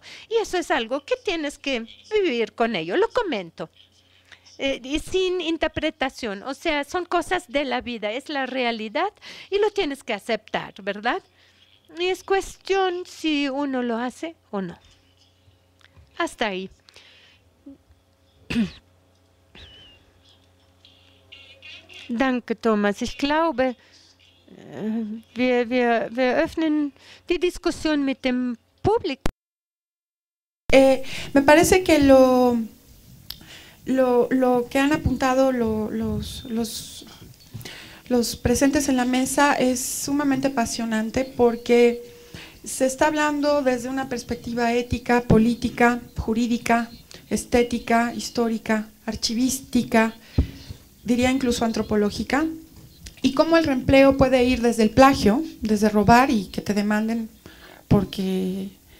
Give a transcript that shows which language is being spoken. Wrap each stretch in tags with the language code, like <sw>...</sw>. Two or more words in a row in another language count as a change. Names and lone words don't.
<es>Y eso es algo que tienes que vivir con ello. Lo comento. Y sin interpretación. O sea, son cosas de la vida. Es la realidad y lo tienes que aceptar, ¿verdad? Y es cuestión si uno lo hace o no. Hasta ahí.</es> <de>Danke, Thomas. Ich glaube, wir öffnen die Diskussion mit dem Publikum.</de> <es>Me parece que lo que han apuntado los presentes en la mesa es sumamente apasionante porque se está hablando desde una perspectiva ética, política, jurídica, estética, histórica, archivística, diría incluso antropológica, y cómo el reempleo puede ir desde el plagio, desde robar y que te demanden porque</es>